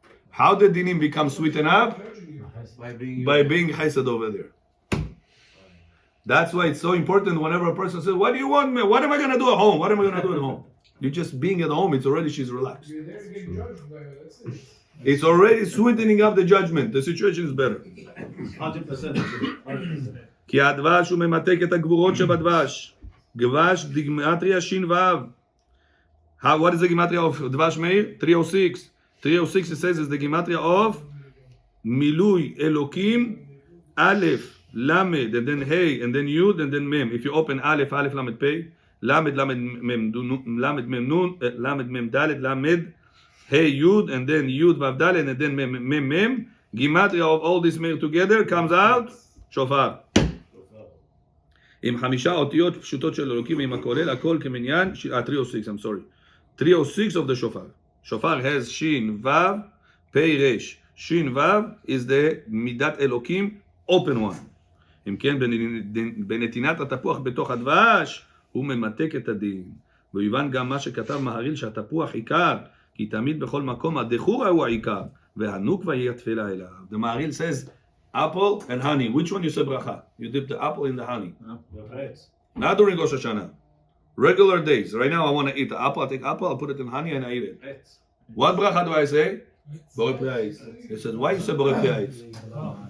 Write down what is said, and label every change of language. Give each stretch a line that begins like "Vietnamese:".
English: How did dinim become sweetened up? By being chesed over there. That's why it's so important whenever a person says, what do you want me? What am I going to do at home? What am I going to do at home? You're just being at home, it's already, she's relaxed. You're there to get judged by her, that's it. It's already sweetening up the judgment. The situation is better. 100%.
Hebrew: כי הדבש הוא ממתק את הגבורות שבדבש. דבש גימטריה שין וו.
English: What is the gematria of
Hebrew: דבש מאיר?
English: 306. 306 it says is the gematria of
Hebrew: מילוי אלוקים
English: א' למד and then hey and then yud and then mem. If you open
Hebrew: א' למד פ' למד מם נון למד מם ד' למד hey yud and then yud vav dalet and then mem mem.
English: Gematria of all this meir together comes out shofar.
Hebrew: עם 5 אותיות פשוטות של אלוקים ועם הכולל הכל כמניין 306
English: I'm sorry 306 of the shofar. Shofar has shin vav pei resh. Shin vav is the midat elokim open one.
Hebrew: אם כן בנתינת התפוח בתוך הדבש הוא ממתק את הדין. ויובן גם מה שכתב מהריל שהתפוח עיקר כי תמיד בכל מקום הדחורה הוא העיקר, והנוקבה היא התפילה אליו.
English: The Maharil says, apple and honey. Which one you say bracha? You dip the apple in the honey. Not during Rosh Hashana. Regular days. Right now I want to eat the apple. I take apple, I'll put it in honey and I eat it. What bracha do I say? Borei Pri Ha'etz. He says, why you say Borei Pri Ha'etz?